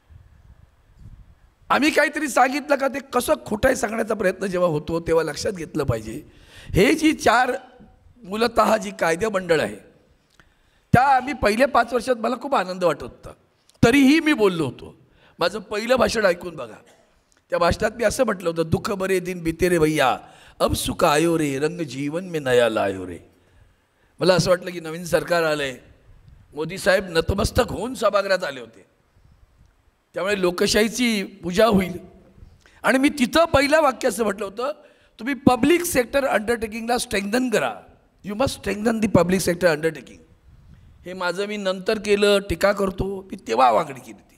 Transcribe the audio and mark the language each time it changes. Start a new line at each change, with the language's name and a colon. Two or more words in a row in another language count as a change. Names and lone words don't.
Marathi: आम्ही काहीतरी सांगितलं का ते कसं खोटं आहे सांगण्याचा प्रयत्न जेव्हा होतो तेव्हा लक्षात घेतलं पाहिजे. हे जी चार मूलतः जी कायदे मंडळ आहे, त्या आम्ही पहिल्या 5 वर्षात मला खूप आनंद वाटत होता. तरीही मी बोललो होतो. माझं पहिलं भाषण ऐकून बघा. त्या भाषणात मी असं म्हटलं होतं,
Hindi: दुःख बरे दिन बीते रे भैया, अब सुख आयो रे, रंग जीवन में नया लायो रे.
Marathi: मला असं वाटलं की नवीन सरकार आलं आहे. मोदी साहेब नतमस्तक होऊन सभागृहात आले होते, त्यामुळे लोकशाहीची पूजा होईल. आणि मी तिथं पहिलं वाक्य असं म्हटलं होतं, तुम्ही
English: public sector undertakingला strengthen
Marathi: करा.
English: you must strengthen the public sector undertaking.
Marathi: हे माझं मी नंतर केलं, टीका करतो, मी तेव्हा वागणी केली ती.